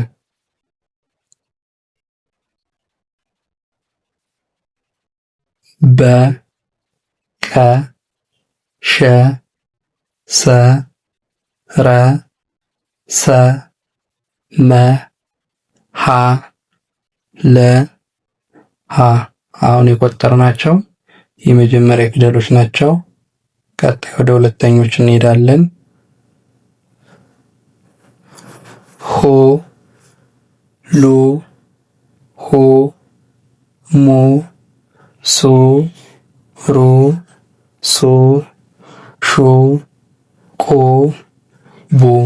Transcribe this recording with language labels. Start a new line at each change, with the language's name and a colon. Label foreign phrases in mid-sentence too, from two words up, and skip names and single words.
Amharic: በ ቀ ሸ ሰ ረ ሰ መ ሀ ለ ሀ። አሁን የቆጠርናቸው የመጀመሪያ ፊደሎች ናቸው። ቀጣይ ወደ ሁለተኞች እንሄዳለን። ሆ ሉ ሆ ሙ ሱ ሩ ሱ ሹ ቁ ቡ